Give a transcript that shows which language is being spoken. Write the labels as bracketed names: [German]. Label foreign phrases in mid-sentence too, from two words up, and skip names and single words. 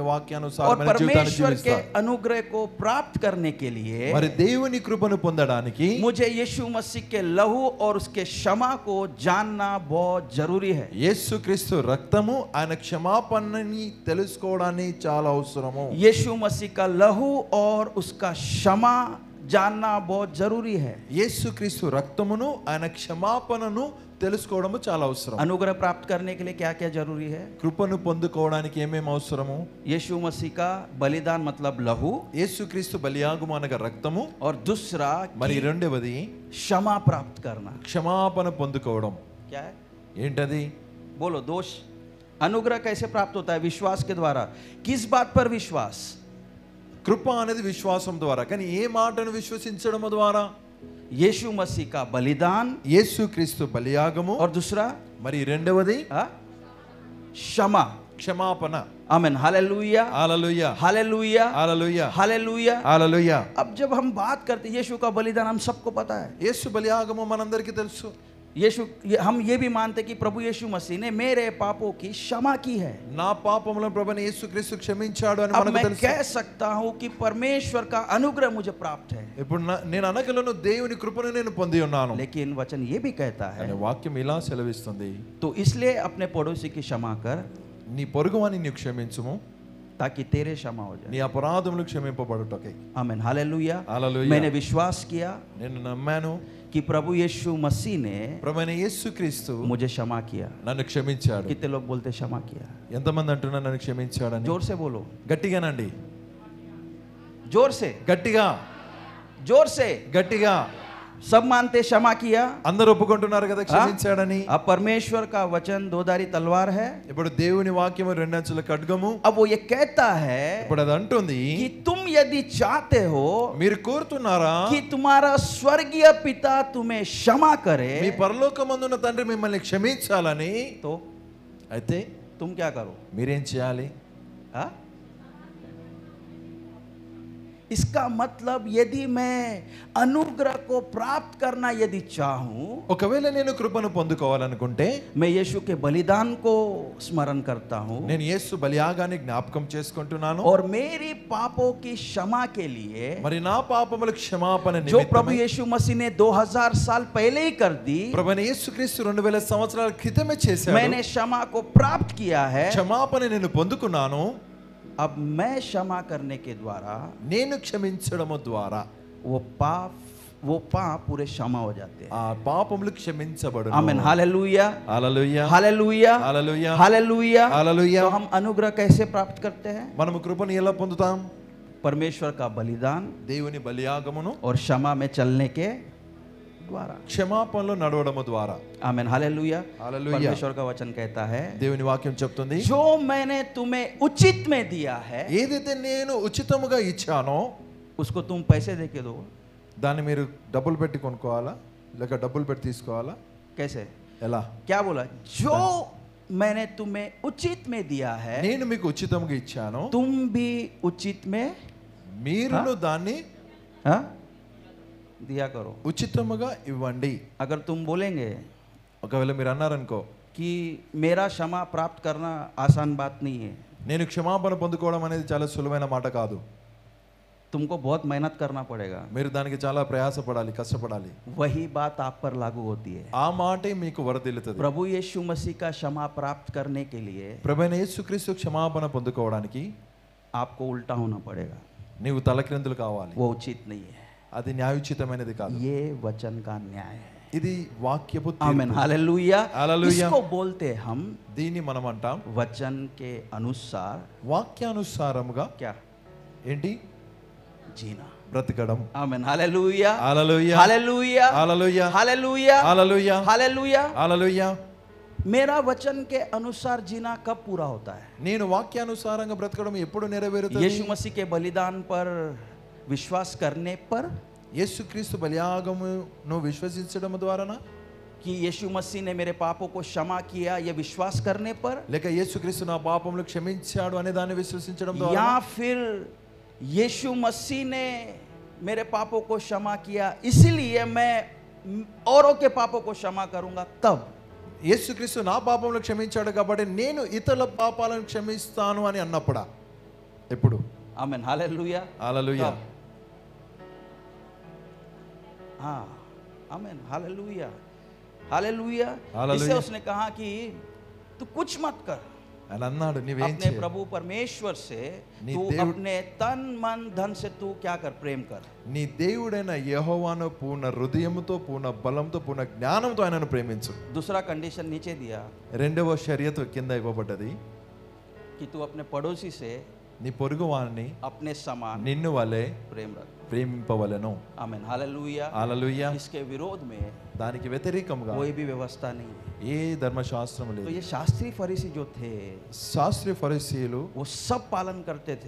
[Hindi] और [Telugu] వాక్యానుసారమైన జీవితాన్ని [Hindi] परमेश्वर के [Telugu] జీవిస్తారు। [Hindi] अनुग्रह को प्राप्त करने के लिए [Telugu] మరి దేవుని కృపను పొందడానికి [Hindi] मुझे यीशु मसीह के लहू और उसके क्षमा को जानना बहुत जरूरी है। [Telugu] యేసుక్రీస్తు రక్తము ఆయన క్షమాపణని తెలుసుకోవడానికి చాలా అవసరము। [Hindi] यीशु मसीह का लहू और उसका क्षमा जानना बहुत जरूरी है। [Telugu] యేసుక్రీస్తు రక్తమును ఆయన క్షమాపణను తెలుసుకోవడము చాలా అవసరం। [Hindi] अनुग्रह प्राप्त करने के लिए क्या क्या जरूरी है? [Telugu] కృపను పొందుకోవడానికి ఏమేమి అవసరము? [Hindi] यीशु मसीह का बलिदान मतलब लहू, [Telugu] యేసుక్రీస్తు బలియాగము అనగా రక్తము, [Hindi] और दूसरा [Telugu] మరి [Hindi] कि [Telugu] రెండవది [Hindi] क्षमा प्राप्त करना। [Telugu] క్షమాపణ పొందుకోవడం। [Hindi] क्या है? [Telugu] ఏంటది? [Hindi] बोलो, दोष। अनुग्रह कैसे प्राप्त होता है? विश्वास के द्वारा। किस बात पर विश्वास? [Telugu] కృప అనేది విశ్వాసం ద్వారా, కానీ ఏ మాటను విశ్వసించడం ద్వారా? [Hindi] यीशु मसीह का बलिदान, [Telugu] యేసుక్రీస్తు బలియాగము, [Hindi] और दूसरा [Telugu] మరి రెండవది [Hindi] क्षमा। [Telugu] క్షమాపణ। [Hindi] आमीन, हालेलुया, [Telugu] హల్లెలూయా, [Hindi] हालेलुया, [Telugu] హల్లెలూయా, [Hindi] हालेलुया। [Telugu] హల్లెలూయా। [Hindi] अब जब हम बात करते हैं यीशु का बलिदान, हम सबको पता है। [Telugu] యేసు బలియాగము మనందరికీ తెలుసు। [Hindi] हम ये भी मानते कि प्रभु यीशु मसीह ने मेरे पापों की क्षमा की है। [Telugu] నా పాపములను ప్రభువైన యేసుక్రీస్తు క్షమించాడు అని [Hindi] अब [Telugu] మనకు [Hindi] मैं [Telugu] తెలుసు। [Hindi] कह सकता हूँ कि परमेश्वर का अनुग्रह मुझे प्राप्त है। [Telugu] ఇప్పుడు నేను అనగలను దేవుని కృపను నేను పొంది ఉన్నాను। [Hindi] लेकिन वचन ये भी कहता है, [Telugu] అనే వాక్యం ఇలా సెలవిస్తుంది, [Hindi] तो इसलिए अपने पड़ोसी की क्षमा कर, [Telugu] నీ పొరుగువాని నీవు క్షమించుము, [Hindi] ताकि तेरे क्षमा हो [Telugu] నీ [Hindi] जाए। [Telugu] అపరాధములు క్షమింపబడుటకై। [Hindi] आमीन, हालेलुया। [Telugu] హల్లెలూయా। [Hindi] मैंने विश्वास किया [Telugu] నేను నమ్మాను [Hindi] कि प्रभु यीशु मसीह ने [Telugu] ప్రభువైన యేసుక్రీస్తు [Hindi] मुझे क्षमा किया। [Telugu] నన్ను క్షమించాడు। [Hindi] कितने लोग बोलते क्षमा किया? [Telugu] ఎంతమంది అంటున్నారు నన్ను క్షమించాడని? [Hindi] जोर से बोलो, [Telugu] గట్టిగానండి, [Hindi] जोर से, [Telugu] గట్టిగా, [Hindi] जोर से। [Telugu] గట్టిగా। [Hindi] सब मानते क्षमा किया। [Telugu] అందరూ ఒప్పుకుంటున్నారు కదా క్షమించాడని। [Hindi] अब परमेश्वर का वचन दोधारी तलवार है। [Telugu] ఇప్పుడు దేవుని వాక్యము రెండంచుల ఖడ్గము। [Hindi] अब वो ये कहता है [Telugu] ఇప్పుడు అది అంటుంది, [Hindi] कि तुम यदि चाहते हो [Telugu] మీరు కోరుతున్నారా [Hindi] कि तुम्हारा स्वर्गीय पिता तुम्हें क्षमा करे, [Telugu] మీ పరలోకమందున్న తండ్రి మిమ్మల్ని క్షమించాలని, [Hindi] तो [Telugu] అయితే [Hindi] तुम क्या करो? [Telugu] మీరేం చేయాలి? [Hindi] हाँ? इसका मतलब यदि मैं अनुग्रह को प्राप्त करना यदि चाहूं, [Telugu] ఒకవేళ నేను కృపను పొందుకోవాలనుకుంటే [Hindi] मैं यीशु के बलिदान को स्मरण करता हूं, [Telugu] నేను యేసు బలియాగాన్ని జ్ఞాపకం చేసుకుంటున్నాను। [Hindi] और मेरी पापों की क्षमा के लिए [Telugu] మరి నా పాపముల క్షమాపణ [Hindi] जो प्रभु [Telugu] నిమిత్తమై [Hindi] यीशु मसीह ने 2000 साल पहले ही कर दी, [Telugu] ప్రభువైన యేసుక్రీస్తు 2000 సంవత్సరాల క్రితమే చేశాడు। [Hindi] मैंने क्षमा को प्राप्त किया है। [Telugu] క్షమాపణ నేను పొందుకున్నాను। [Hindi] अब मैं क्षमा करने के द्वारा [Telugu] నేను క్షమించడము ద్వారా [Hindi] वो पाप पूरे क्षमा हो जाते हैं। [Telugu] ఆ పాపములు క్షమించబడును। [Hindi] आमीन, हालेलुया, [Telugu] హల్లెలూయా, [Hindi] हालेलुया, [Telugu] హల్లెలూయా, [Hindi] हालेलुया, [Telugu] హల్లెలూయా। [Hindi] तो हम अनुग्रह कैसे प्राप्त करते हैं? [Telugu] మనము కృపను ఎలా పొందుతాం? [Hindi] परमेश्वर का बलिदान [Telugu] దేవుని బలియాగమును [Hindi] और क्षमा में चलने के द्वारा। [Telugu] క్షమాపణలో నడవడము ద్వారా। [Hindi] आमीन, हालेलुया। [Telugu] హల్లెలూయా। [Hindi] परमेश्वर का वचन कहता है, [Telugu] దేవుని వాక్యం చెప్తుంది, [Hindi] जो मैंने तुम्हें उचित में दिया है [Telugu] ఏదైతే నేను ఉచితముగా ఇచ్చానో [Hindi] उसको तुम पैसे दे के दो। [Telugu] దాన్ని మీరు డబ్బులు పెట్టి కొనుక్కోవాలా లేక డబ్బులు పెట్టి తీసుకోవాలా? [Hindi] कैसे? [Telugu] ఎలా? [Hindi] क्या बोला? जो मैंने तुम्हें उचित में दिया है [Telugu] నేను మీకు ఉచితముగా ఇచ్చాను, [Hindi] तुम भी उचित में [Telugu] మీరును దాన్ని [Hindi] हाँ? दिया करो। [Telugu] ఉచితముగా ఇవ్వండి। [Hindi] अगर तुम बोलेंगे [Telugu] ఒకవేళ మీరు అన్నారనుకో, [Hindi] कि मेरा क्षमा प्राप्त करना आसान बात नहीं है, [Telugu] నేను క్షమాపణ పొందుకోవడం అనేది చాలా సులువైన మాట కాదు. [Hindi] तुमको बहुत मेहनत करना पड़ेगा. [Telugu] మీరు దానికి చాలా ప్రయాసపడాలి, కష్టపడాలి. [Hindi] वही बात आप पर लागू होती है. [Telugu] ఆ మాటే మీకు వరదిల్లుతుంది. [Hindi] प्रभु यीशु मसीह का क्षमा प्राप्त करने के लिए [Telugu] ప్రభువైన యేసుక్రీస్తు క్షమాపణ పొందుకోవడానికి [Hindi] आपको उल्टा होना पड़ेगा. [Telugu] నీవు తలక్రిందులు కావాలి. [Hindi] वो उचित नहीं है. [Telugu] అది న్యాయోచితమైనది కాదు. [Hindi] ये वचन का न्याय है. [Telugu] ఇది వాక్యపు [Hindi] आमीन, [Telugu] తీర్పు. [Hindi] हालेलुया. हालेलुया. इसको बोलते हम [Telugu] దీన్ని మనం అంటాం [Hindi] वचन के अनुसार [Telugu] వాక్యానుసారముగా [Hindi] क्या [Telugu] ఏంటి [Hindi] जीना. [Telugu] బ్రతకడం. [Hindi] आमीन, हालेलुया. [Telugu] హల్లెలూయా, [Hindi] हालेलुया. [Telugu] హల్లెలూయా, [Hindi] हालेलुया. [Telugu] హల్లెలూయా, [Hindi] हालेलुया. [Telugu] హల్లెలూయా. [Hindi] मेरा वचन के अनुसार जीना कब पूरा होता है? [Telugu] నేను వాక్యానుసారంగా బ్రతకడం ఎప్పుడు నెరవేరుతుంది? [Hindi] यीशु मसीह के बलिदान पर विश्वास करने पर, [Telugu] యేసుక్రీస్తు బలియాగమును విశ్వసించడం ద్వారానా, [Hindi] कि यीशु मसीह ने मेरे पापों को क्षमा किया ये विश्वास करने पर, [Telugu] లేక యేసుక్రీస్తు నా పాపములు క్షమించాడు అనే దాన్ని విశ్వసించడం ద్వారా, [Hindi] या फिर यीशु मसीह ने मेरे पापों को क्षमा किया इसलिए मैं औरों के पापों को क्षमा करूंगा तब? [Telugu] యేసుక్రీస్తు నా పాపములు క్షమించాడు కాబట్టి నేను ఇతరుల పాపాలను క్షమిస్తాను అని అన్నప్పుడా? ఎప్పుడు? [Hindi] आमीन, हालेलुया. [Telugu] హల్లెలూయా. [Hindi] तब. हाँ, आमीन, हालेलुया. हालेलुया. हालेलुया. इससे उसने कहा कि तू कुछ मत कर, [Telugu] అని అన్నాడు. నీవేం [Hindi] अपने [Telugu] చేయాలి? [Hindi] प्रभु परमेश्वर से [Telugu] नी [Hindi] तू देव- अपने तन मन धन से तू क्या कर, प्रेम कर. [Telugu] నీ దేవుడైన యెహోవాను పూర్ణ హృదయముతో, పూర్ణ బలంతో, పూర్ణ జ్ఞానంతో ఆయనను ప్రేమించు. [Hindi] दूसरा कंडीशन नीचे दिया [Telugu] రెండవ షరియతు కింద ఇవ్వబడ్డది. [Hindi] कि तू अपने पड़ोसी से [Telugu] నీ పొరుగు వారిని [Hindi] अपने समान [Telugu] నిన్ను వలె [Hindi] प्रेम रख. [Telugu] ప్రేమింపవలెను. [Hindi] आमीन, हालेलुया. [Telugu] హల్లెలూయా. [Hindi] इसके विरोध में [Telugu] దానికి వ్యతిరేకంగా [Hindi] कोई भी व्यवस्था नहीं है. [Telugu] ఏ ధర్మశాస్త్రం [Hindi] तो [Telugu] లేదు. [Hindi] ये शास्त्रीय फरीसी जो थे [Telugu] శాస్త్రీయ ఫరిసీయులు [Hindi] वो सब पालन करते थे.